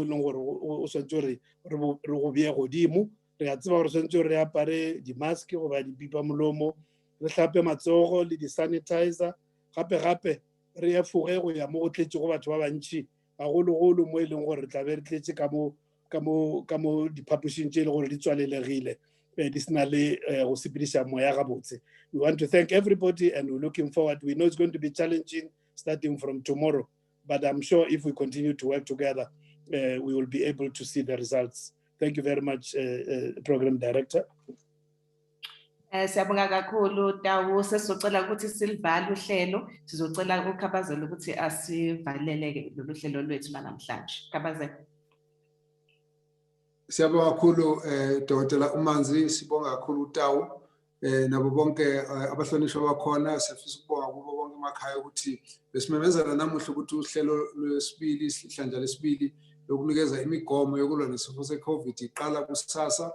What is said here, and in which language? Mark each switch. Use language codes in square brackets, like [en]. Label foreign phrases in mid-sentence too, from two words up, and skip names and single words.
[nso] e leng gore o swantse re go bee godimo re a tseba gore swantse re apare di-mask goba dipipa molomo re hlape matsogo le di-sanitizer gape re efoge go ya mo go tletše go batho ba bantši gagologolo mo e leng gore re tla be re tletše ka mo diphapošing tše e le gore di tswalelegile di sena le go sepediša moya gabotse. [en] We want to thank everybody and we're looking forward. We know it's going to be challenging starting from tomorrow, but I'm sure if we continue to work together, we will be able to see the results. Thank you very much, Program Director. [zu] Siyabonga kakhulu Tawu, sesizocela ukuthi silivale uhlelo, sizocela uKhabazela ukuthi asivalele lolu hlelo lwethu namhlanje. Khabazela. Siyabonga kakhulu Dr. Mkhize, sibonga kakhulu Tawu nabo bonke abahlonishwa bakhona, sifisa ukubonga kubo bonke emakhaya ukuthi besimemezela namuhla ukuthi uhlelo lwesibili ihlandla lesibili lokunikeza imigomo yokulwa nesifo se-COVID iqala kusasa.